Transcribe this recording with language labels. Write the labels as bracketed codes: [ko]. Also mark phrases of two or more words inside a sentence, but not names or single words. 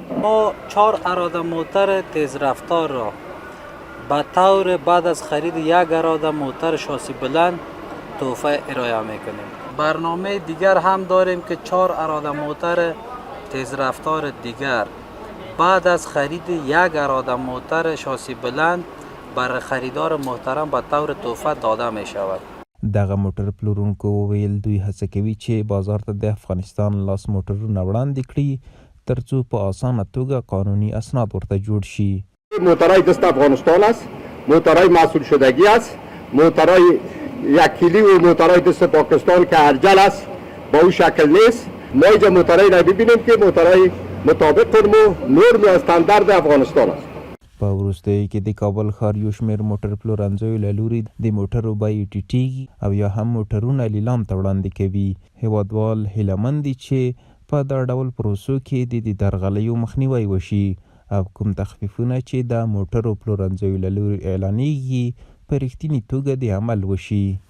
[fa] ما 4 اراده موتر تیز رفتار را به طور بعد از خرید 1 اراده موتر شاسی بلند تحفه ارائه میکنیم. برنامه دیگر هم داریم که 4 اراده موتر تیز رفتار دیگر بعد از خرید 1 اراده موتر شاسی بلند بر خریدار محترم به طور تحفه داده می شود. [ps] دغه موټر پلورونکو وویل دوی هڅه کوي چې بازار ته د افغانستان لاس موټرونه وړاندې کړي ترڅو په اسانه توګه قانوني اسناد ورته جوړ شي. [fa] موترهای دست افغانستان است، موترهای محصول شدگی است، موترهای یک کیلی و موترهای دست پاکستان که ارجل است با اون شکل نیست. ما اینجا موترهای را ببینیم که موترهای مطابق نرم و استاندارد افغانستان است. [ps] په وروستیو کې د کابل ښار یو شمېر موټر پلورنځیو له لوري د موټرو بیې ټیټېږي او یا هم موټرونه لیلام ته وړاندې کوي. هیوادوال هیله مند دي چې په دا ډول پروسو کې د درغلیو مخنیوی وشي او کوم تخفیفونه چې د موټرو پلورنځیو له لوري اعلانېږي په رښتینې توګه د عمل وشي.